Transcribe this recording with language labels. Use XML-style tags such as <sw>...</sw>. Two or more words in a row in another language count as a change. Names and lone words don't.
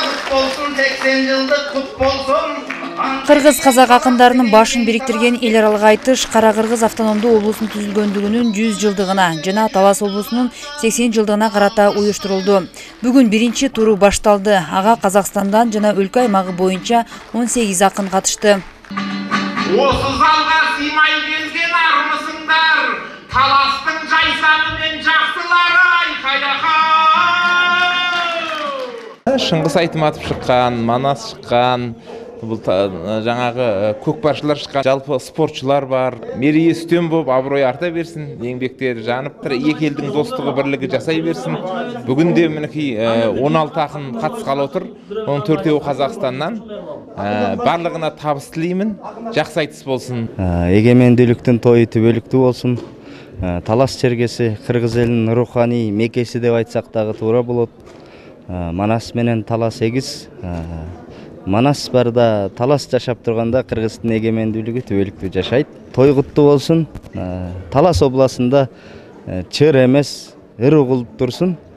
<kk>болсын, 80 жылдық құт болсын.</kk> <ky>Кыргыз-казак акындарынын башын бириктирген эл аралык айтыш Кара-Кыргыз автономдуу облусунун түзүлгөндүгүнүн 100 жылдыгына жана Талас облусунун 80 жылдыгына карата уюштурулду. Бүгүн биринчи туру башталды. Ага Казакстандан жана өлкө аймагы боюнча 18 акын катышты.</ky> <kk>Осы залга сыймай келген армысыңдар, Таластың жайсаңы мен жаксылары айкайдакай. Шыңгыс Айтматов шыққан, Манас шыққан, бұл жаңағы көкпаршылар шыққан, жалпы спортшылар бар. Мерейі үстем болып, абырой арта берсін, еңбектері жанып тұр, екі елдің достығы бірлігі жасай берсін. Бүгінде мінекей 16 ақын қатысқалы отыр, оның 4-еуі Қазақстаннан. Барлығына табыс тілеймін, жақсы айтыс болсын.</kk> <ky>Егемендүүлүктүн тойы түбөлүктүү болсын. Талас чергеси Кыргыз элинин руханий мекеси деп айтсак дагы туура болот. Манас менен Талас эгиз. Манас барда Талас жашап турганда Кыргыздын эгемендүүлүгү түбөлүктүү жашайт. Той куттуу болсун. Талас областында чыр эмес, ыр угулуп турсун.</ky>